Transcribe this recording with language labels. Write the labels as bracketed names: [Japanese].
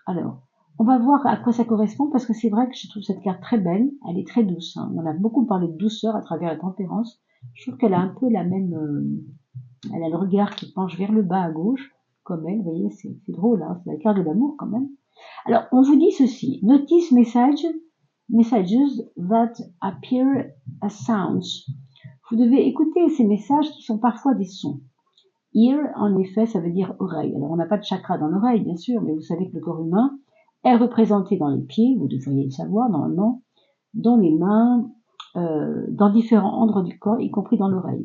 [French] Alors, on va voir à quoi ça correspond parce que c'est vrai que je trouve cette carte très belle, elle est très douce. Hein. On a beaucoup parlé de douceur à travers la tempérance. Je trouve qu'elle a un peu la même... elle a le regard qui penche vers le bas à gauche, comme elle, vous voyez, c'est drôle, hein, c'est la carte de l'amour quand même. Alors, on vous dit ceci. [English] Notice messages that appear as sounds. [French] Vous devez écouter ces messages qui sont parfois des sons. Ear, en effet, ça veut dire oreille. Alors, on n'a pas de chakra dans l'oreille, bien sûr, mais vous savez que le corps humain est représenté dans les pieds, vous devriez le savoir normalement, dans les mains, dans différents endroits du corps, y compris dans l'oreille.